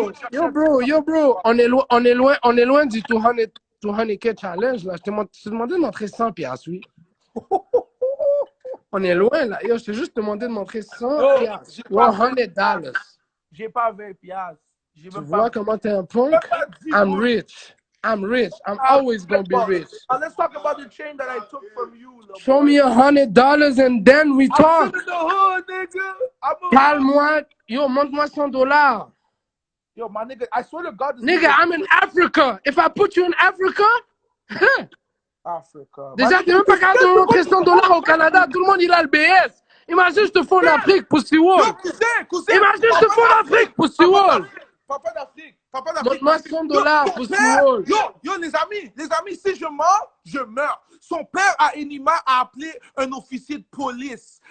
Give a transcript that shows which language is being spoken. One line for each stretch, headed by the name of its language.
French: Yo, bro, on est loin du 200K challenge, là. Je t'ai demandé de montrer 100 $, oui. On est loin, là. Yo, je t'ai juste demandé de montrer 100 $. 100 $. J'ai pas 20 piastres. Tu vois comment t'es un punk?
English: I'm rich. I'm always gonna be rich. Let's talk about the chain that I took from you. Show me $100 and then we talk. I'm in the hood, nigga.
French: Parle-moi. Yo, montre-moi 100 $.
English: Yo, my nigga, I swear to God. Nigga, I'm in Africa. If I put you in Africa, Africa.
French: Déjà, t'es même pas capable de montrer 100 $ au Canada. Tout le monde, il a le BS. Imagine, je te fais en Afrique, Pussy Wall. Yo, cousin. Imagine, je te fais en Afrique, Pussy Wall. Papa d'Afrique. Montre-moi 100 $, Pussy Wall. Yo, les amis, si je meurs, je meurs. Son père, à Enima, a appelé un officier de police.